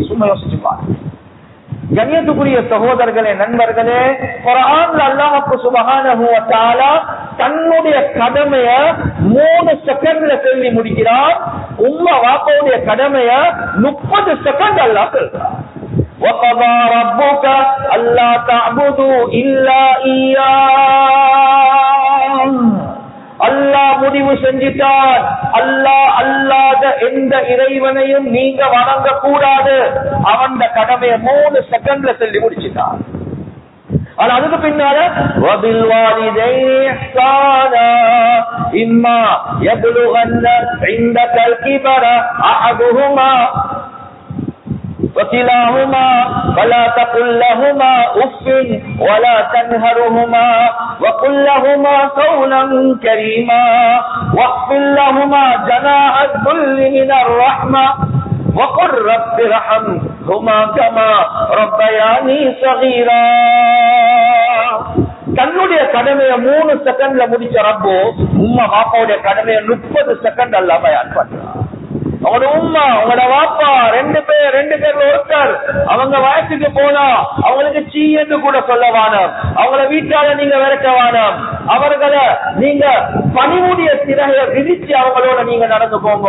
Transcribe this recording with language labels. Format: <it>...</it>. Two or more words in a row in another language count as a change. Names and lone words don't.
<ta>சும்மா யோசிச்சு பாருங்க. கண்ணியத்துக்குரிய சகோதரர்களே நண்பர்களே, குர்ஆன்ல அல்லாஹ்</ta> <ar>سبحانه وتعالى</ar> <ta>தன்னுடைய கடமைய 3 செகண்ட்ல சொல்லி முடிக்கிறார். உம்மா வாப்பாவுடைய கடமைய 30 செகண்ட் அல்லாஹ் சொல்றார்.</ta> <ar>وَقَضَى رَبُّكَ أَلَّا تَعْبُدُوا إِلَّا إِيَّاهُ</ar> <ta>முடிவு செஞ்சிட்டான், அல்லாஹ் அல்லாத எந்த இறைவனையும் நீங்க வணங்க கூடாது. அவன் கடமையை 3 செகண்ட்ல சொல்லி முடிச்சிட்டான். ஆனா அதுக்கு பின்னால</ta> <ar>وبالوالدين إحسانا إما يبلغن عندك الكبر أحدهما وكلاهما فلا تقل لهما اف ولا تنهرهما وقل لهما قولا كريما واخفض لهما جناح الذل من الرحمة وقل رب ارحمهما كما ربياني صغيرا.</ar> <ta>தன்னுடைய கடமையை 3 செகண்ட்ல முடிச்ச ரப்போ உம்மா பாப்பாவுடைய கடமையை 30 செகண்ட் அல்லாம பயான் பண்றான். அவங்களோட உம்மா உங்களோட வாப்பா 2 பேர்ல ஒருத்தர் அவங்க வயசுக்கு போனா அவங்களுக்கு சீ என்று கூட சொல்ல வேணாம், அவங்கள வீட்டால நீங்க விரட்ட வேணாம், அவர்களை நீங்க பணிவுடைய சிறையை விதிச்சு அவங்களோட நீங்க நடந்து போங்க.</ta>